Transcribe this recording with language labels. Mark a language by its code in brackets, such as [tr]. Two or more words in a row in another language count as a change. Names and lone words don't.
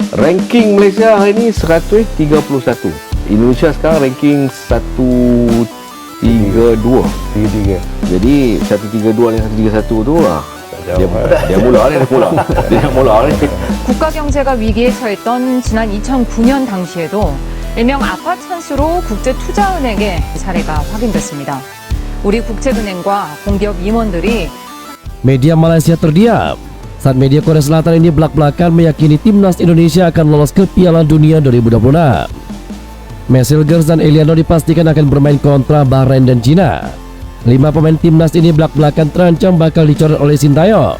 [ms] Ranking Malaysia hari ni 131. Indonesia sekarang ranking 132. Jadi 132 dan 131 tu lah. Dia mula ni. [ko] 국가 경제가 위기에 처했던 지난 2009년 당시에도 일명 아파 찬스로 국제투자은행의 사례가 확인됐습니다. 우리 국책은행과 공기업 임원들이 [id] Media Malaysia terdiam saat media Korea Selatan ini belak-belakan meyakini timnas Indonesia akan lolos ke Piala Dunia 2026. Messil Girls dan Eliano dipastikan akan bermain kontra Bahrain dan China. 5 pemain timnas ini belak-belakan terancam bakal dicoret oleh Sintayong.